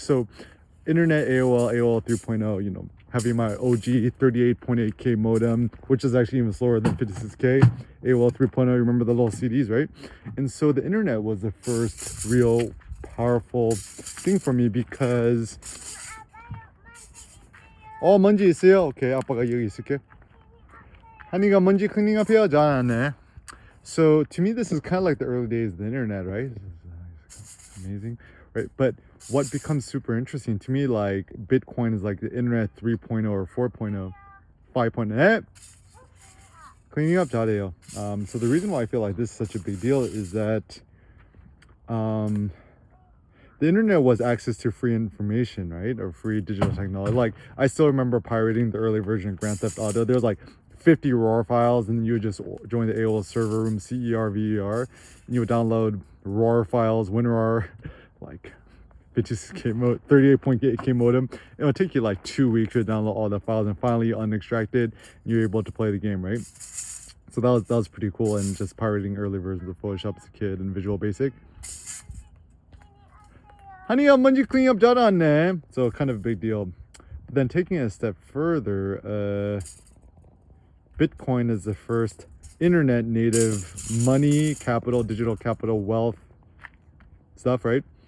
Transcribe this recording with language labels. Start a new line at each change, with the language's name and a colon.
English: So internet, AOL 3.0, you know, having my OG 38.8K modem, which is actually even slower than 56K. AOL 3.0, you remember the little CDs, right? And so the internet was the first real powerful thing for me because
Korean: 먼지 있어요? 오케이, 아빠가 여기 있을게. 한이가 먼지 클리닝업 해요? 잘하네.
English: So to me, this is kind of like the early days of the internet, right? This is amazing, right? But what becomes super interesting to me, like Bitcoin is like the internet 3.0 or 4.0, 5.0. Cleaning up
Korean: 잘해요.
English: So the reason why I feel like this is such a big deal is that the internet was access to free information, right? Or free digital technology. Like, I still remember pirating the early version of Grand Theft Auto. There was like 50 RAR files, and you would just join the AOL server room, CERVER, and you would download RAR files, WinRAR, like 56K 38.8K modem. It would take you like 2 weeks to download all the files, and finally you unextracted, and you're able to play the game, right? So that was pretty cool, and just pirating early versions of Photoshop as a kid and Visual Basic.
Korean: 한이야 먼지
English: cleaning up
Korean: 잘하네.
English: So kind of a big deal. But then taking it a step further, Bitcoin is the first internet native money, capital, digital capital, wealth stuff, right?